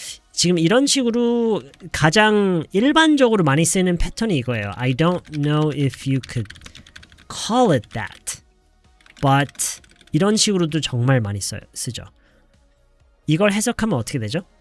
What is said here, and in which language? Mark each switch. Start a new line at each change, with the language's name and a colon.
Korean: 지금 이런 식으로 가장 일반적으로 많이 쓰는 패턴이 이거예요.
English: I don't know if you could call it that.
Korean: But 이런 식으로도 정말 많이 쓰죠. 이걸 해석하면 어떻게 되죠?